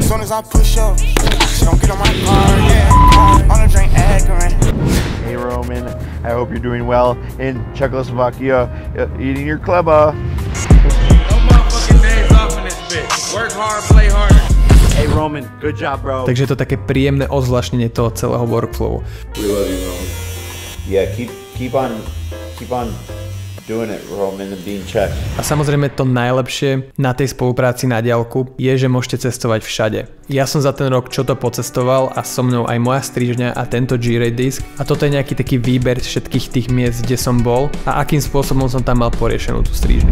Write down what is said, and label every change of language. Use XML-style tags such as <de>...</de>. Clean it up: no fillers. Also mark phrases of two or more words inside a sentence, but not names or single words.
<en>As soon as I push up, she don't get on my car, yeah. On a drink, Akron. Hey Roman, I hope you're doing well in Czechoslovakia, eating your chleba. No motherfucking days off in this bitch. Work hard, play harder. Hey Roman, good job, bro.</en> <sk>Takže je to také príjemné ozvláštnenie toho celého workflowu.</sk> <en>We love you, Roman. Yeah, keep on doing it, Roman, and being Czech.</en> <sk>A samozrejme to najlepšie na tej spolupráci na diaľku je, že môžete cestovať všade. Ja som za ten rok čo to pocestoval a so mnou aj moja strižňa a tento G-Ray disk a toto je nejaký taký výber všetkých tých miest, kde som bol a akým spôsobom som tam mal poriešenú tú strižňu.</sk>